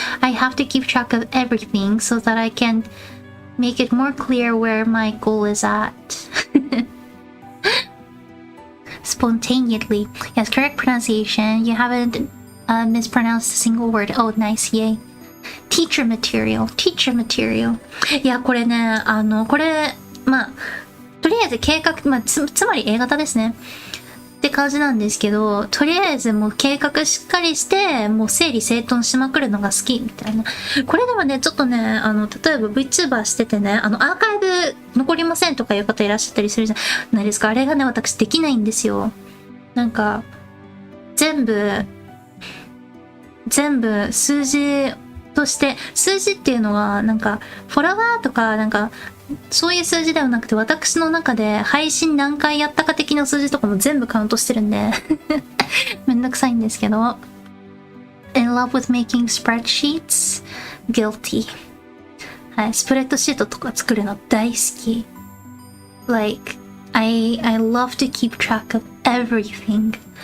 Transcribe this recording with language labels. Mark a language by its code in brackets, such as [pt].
[en] I have to keep track of everything so that I can make it more clear where my goal is at. Spontaneously. Yes, correct pronunciation. You haven't mispronounced a single word. Oh, nice. Yay. Teacher material. [ja] いや、これね、これ、とりあえず計画、つまり A 型ですね。って感じなんですけど、とりあえずもう計画しっかりして、もう整理整頓しまくるのが好きみたいな。これでもね、ちょっとね、例えば VTuber しててね、アーカイブ残りませんとかいう方いらっしゃったりするじゃないですか。あれがね、私できないんですよ。なんか、全部数字として、数字っていうのは、なんか、フォロワーとか、なんか、そういう数字ではなくて、私の中で配信何回やったか的な数字とかも全部カウントしてるんでめんどくさいんですけど。 [en] In love with making spreadsheets? Guilty. [ja] はい、スプレッドシートとか作るの大好き。 [en] I love to keep track of everything.